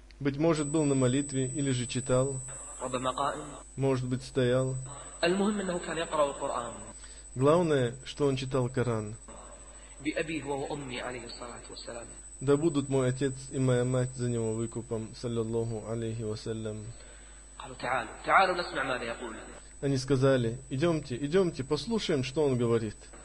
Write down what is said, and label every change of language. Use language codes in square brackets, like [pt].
[ru] Быть может был на молитве или же читал. [ar] ربما قائم. [ru] Может быть стоял. [ar] المهم أنه كان يقرأ القرآن. [ru] Главное, что он читал Коран. [ar] بأبي هو وأمي عليه الصلاة والسلام. [ru] Да будут мой отец и моя мать за него выкупом, саллиллаху алейхи вассалям. [ar] قالوا تعالوا تعالوا نسمع ماذا يقول. [ru] Они сказали: идемте, идемте, послушаем, что он говорит.